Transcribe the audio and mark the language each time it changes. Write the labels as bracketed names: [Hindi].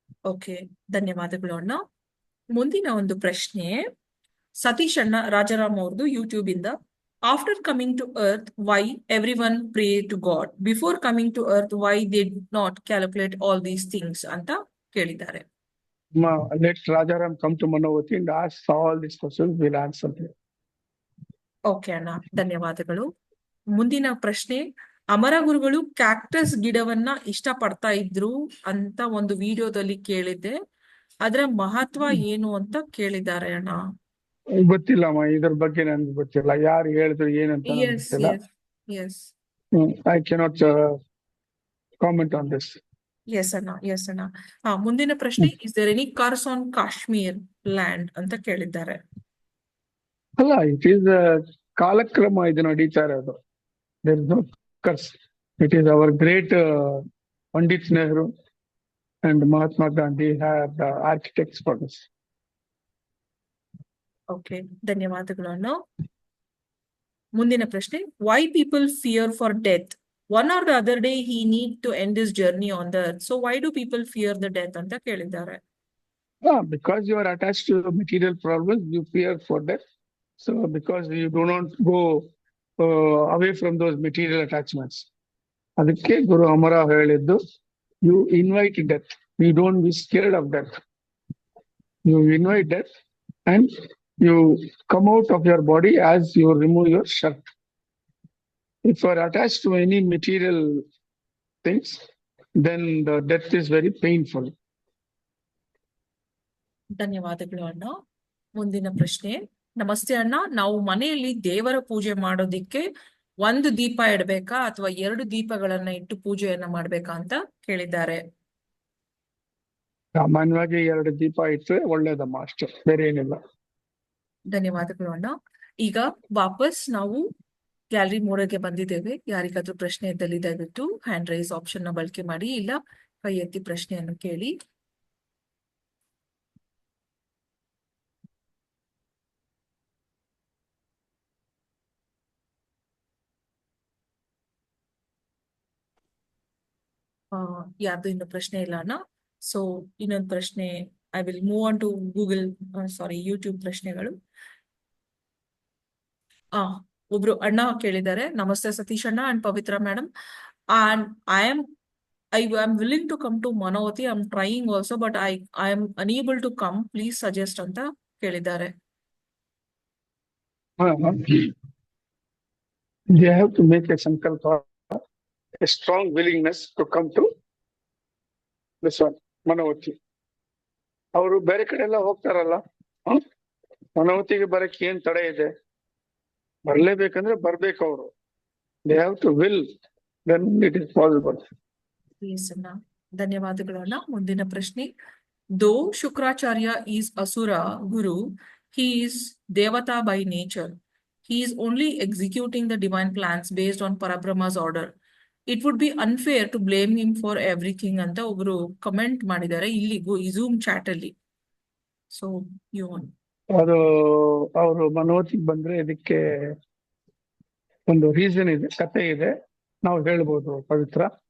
[Kannada] Okay, ಧನ್ಯವಾದಗಳು ಅಣ್ಣ. ಮುಂದಿನ ಒಂದು ಪ್ರಶ್ನೆ, [English] ಸತೀಶ್ ಅಣ್ಣ ರಾಜಾರಾಮ್ ಅವ್ರದ್ದು ಯೂಟ್ಯೂಬ್ ಇಂದ, after coming to earth why every one pray to God, before coming to earth why did not calculate all these things [Kannada] ಅಂತ ಕೇಳಿದ್ದಾರೆ. [English] Let Rajaram come to Manavati and ask all these questions, we'll answer them. [Kannada] Okay ಅಣ್ಣ, ಧನ್ಯವಾದಗಳು. ಮುಂದಿನ ಪ್ರಶ್ನೆ, ಅಮರ ಗುರುಗಳು cactus ಗಿಡವನ್ನ ಇಷ್ಟಪಡ್ತಾ ಇದ್ರು ಅಂತ ಒಂದು ವಿಡಿಯೋದಲ್ಲಿ ಕೇಳಿದ್ದೆ, ಅದರ ಮಹತ್ವ ಏನು ಅಂತ ಕೇಳಿದ್ದಾರೆ ಅಣ್ಣ. ಗೊತ್ತಿಲ್ಲಮ್ಮ, ಇದ್ರ ಬಗ್ಗೆ ನನ್ಗೆ ಗೊತ್ತಿಲ್ಲ, ಯಾರು ಹೇಳಿದ್ರು ಏನಂತ ನನ್ಗೆ [English] yes [Kannada] ಗೊತ್ತಿಲ್ಲ. [English] Yes I cannot comment on this. Yes ಅಣ್ಣ, yes ಅಣ್ಣ. [Kannada] ಮುಂದಿನ ಪ್ರಶ್ನೆ, [English] is there any curse on Kashmir land [Kannada] ಅಂತ ಕೇಳಿದ್ದಾರೆ. [English] ಅಲ್ಲ, it is [Kannada] ಕಾಲಕ್ರಮ ಇದು ನಡೀತಾ ಇರೋದು. [English] There is no curse. It is our great Pandit Nehru and Mahatma Gandhi have the architects for this. [Kannada] Okay, ಧನ್ಯವಾದಗಳು ಅಣ್ಣ. ಮುಂದಿನ ಪ್ರಶ್ನೆ, [English] why people fear for death, one or the other day he need to end this journey on the earth, so why do people fear the death [Kannada] ಅಂತ ಕೇಳಿದ್ದಾರೆ. [English] Because you are attached to material problems, you fear for death. So because you do not go away from those material attachments. [Kannada] ಅದಕ್ಕೆ ಗುರು ಅಮರ ಹೇಳಿದ್ದು, [English] you invite death. You don't be scared of death. You invite death and you come out of your body as you remove your shirt. If you are attached to any material things, then the death is very painful. [Kannada] ಧನ್ಯವಾದಗಳು ಅಣ್ಣ. ಮುಂದಿನ ಪ್ರಶ್ನೆ, ನಮಸ್ತೆ ಅಣ್ಣ, ನಾವು ಮನೆಯಲ್ಲಿ ದೇವರ ಪೂಜೆ ಮಾಡೋದಿಕ್ಕೆ ಒಂದು ದೀಪ ಇಡಬೇಕಾ ಅಥವಾ 2 ದೀಪಗಳನ್ನ ಇಟ್ಟು ಪೂಜೆಯನ್ನ ಮಾಡ್ಬೇಕಾ ಅಂತ ಕೇಳಿದ್ದಾರೆ. ಸಾಮಾನ್ಯವಾಗಿ 2 ದೀಪ ಇಟ್ಟರೆ ಒಳ್ಳೇದಮ್ಮ, ಅಷ್ಟೇ, ಬೇರೆ ಏನಿಲ್ಲ. ಧನ್ಯವಾದಗಳು ಅಣ್ಣ. ಈಗ ವಾಪಸ್ ನಾವು ಗ್ಯಾಲರಿ ಮೋಡಗೆ ಬಂದಿದ್ದೇವೆ. ಯಾರಿಗಾದ್ರೂ ಪ್ರಶ್ನೆ ಇದ್ದಲ್ಲಿ ದಯವಿಟ್ಟು ಹ್ಯಾಂಡ್ ರೈಸ್ ಆಪ್ಷನ್ ನ ಬಳಕೆ ಮಾಡಿ, ಇಲ್ಲ ಕೈ ಎತ್ತಿ ಪ್ರಶ್ನೆಯನ್ನು ಕೇಳಿ. ಯಾರ್ದು ಇನ್ನು ಪ್ರಶ್ನೆ ಇಲ್ಲ ಅಣ್ಣ. ಸೊ ಇನ್ನೊಂದು ಪ್ರಶ್ನೆ, [English] I will move on to Google, [Kannada] YouTube ಪ್ರಶ್ನೆಗಳು. ಒಬ್ರು ಅಣ್ಣ ಕೇಳಿದ್ದಾರೆ, ನಮಸ್ತೆ ಸತೀಶ್ ಅಣ್ಣ and Pavithra madam, [English] and I am willing to come to Manavati. I am trying also, but I am unable to come. Please suggest [Kannada] ಅಂತ ಕೇಳಿದ್ದಾರೆ. [English] They have to make a sankalpa, a strong willingness to come to this one, Manavati. [Kannada] ಅವರು ಬೇರೆ ಕಡೆ ಎಲ್ಲ ಹೋಗ್ತಾರಲ್ಲ, ಮನವತಿಗೆ ಬರಕ್ಕೆ ಏನ್ ತಡೆ ಇದೆ? ಬರ್ಲೇಬೇಕಂದ್ರೆ ಬರ್ಬೇಕು ಅವರು. [English] They have to will, then it is possible. Yes, ಅಣ್ಣ, [Kannada] ಧನ್ಯವಾದಗಳು ಅಣ್ಣ. ಮುಂದಿನ ಪ್ರಶ್ನೆ, [English] Though Shukracharya is asura guru, he is devata by nature. He is only executing the divine plans based on Parabrahma's order. It would be unfair to blame him for everything [Kannada] ಅಂತ ಒಬ್ರು ಕಮೆಂಟ್ ಮಾಡಿದ್ದಾರೆ ಇಲ್ಲಿ Zoom ಚಾಟ್ ಅಲ್ಲಿ. ಸೊ ಅದು ಅವರು ಮನೋತಿಗೆ ಬಂದ್ರೆ ಇದಕ್ಕೆ ಒಂದು ರೀಸನ್ ಇದೆ, ಕತೆ ಇದೆ, ನಾವು ಹೇಳ್ಬೋದು ಪವಿತ್ರ.